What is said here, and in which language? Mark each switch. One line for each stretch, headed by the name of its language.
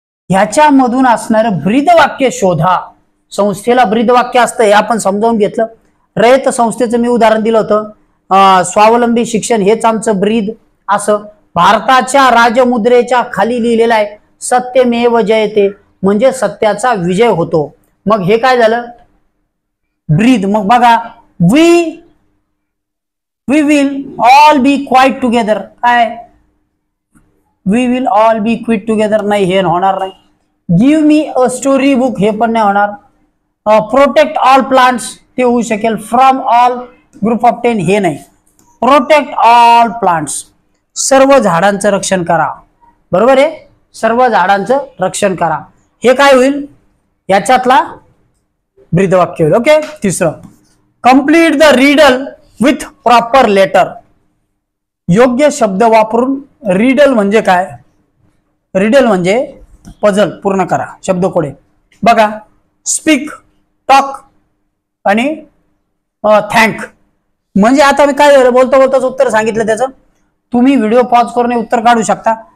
Marathi: ह्याच्यामधून असणारं ब्रीदवाक्य शोधा. संस्थेला ब्रीदवाक्य असतं हे आपण समजावून घेतलं. रयत संस्थेचं मी उदाहरण दिलं होतं. स्वावलंबी शिक्षण हेच आमचं ब्रीद. असं भारताच्या राजमुद्रेच्या खाली लिहिलेलं आहे, सत्यमेव जयते, म्हणजे सत्याचा विजय होतो. मग हे काय झालं? ब्रीद. मग बघा,
English: We will all be quite together.
Marathi: काय?
English: we will all be quit together
Marathi: नाही, हे होणार नाही.
English: give me a story book,
Marathi: हे पण नाही होणार.
English: protect all plants,
Marathi: ते होऊ शकेल.
English: from all group of 10,
Marathi: हे नाही.
English: protect all plants,
Marathi: सर्व झाडांचं रक्षण करा. बरोबर आहे, सर्व झाडांचं रक्षण करा. हे काय होईल? याच्यातला ब्रीदवाक्य होईल. ओके.
English: तिसरं, complete the riddle with proper letter.
Marathi: योग्य शब्द वापरून. रिडल म्हणजे काय? रिडल म्हणजे पझल पूर्ण करा, शब्दकोडे. बघा, स्पीक, टॉक आणि थँक. म्हणजे आता मी काय बोलता बोलताच उत्तर सांगितलं त्याचं. तुम्ही व्हिडिओ पॉज करून उत्तर काढू शकता.